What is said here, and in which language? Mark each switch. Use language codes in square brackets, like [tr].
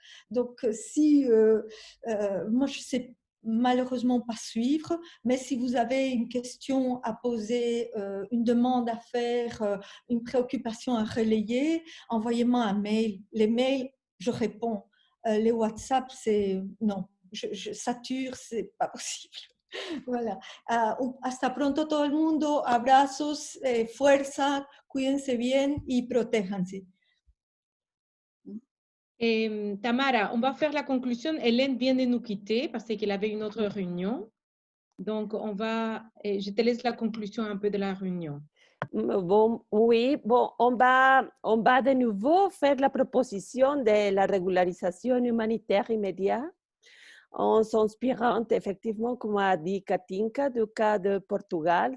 [fr] Donc, moi, je sais malheureusement pas suivre, mais si vous avez une question à poser, une demande à faire, une préoccupation à relayer, envoyez-moi un mail. Les mails, je réponds. Les WhatsApp, c'est non, je sature, c'est pas possible. Voilà. [es] Hasta pronto todo el mundo. Abrazos, fuerza, cuídense bien y protéjanse. [fr] Tamara, on va faire la conclusion. Hélène vient de nous quitter parce qu'elle avait une autre réunion. Donc, je te laisse la conclusion un peu de la réunion. Bon, oui, bon, on va de nouveau faire la proposition de la régularisation humanitaire immédiate en s'inspirant effectivement, comme a dit Katinka, du cas de Portugal.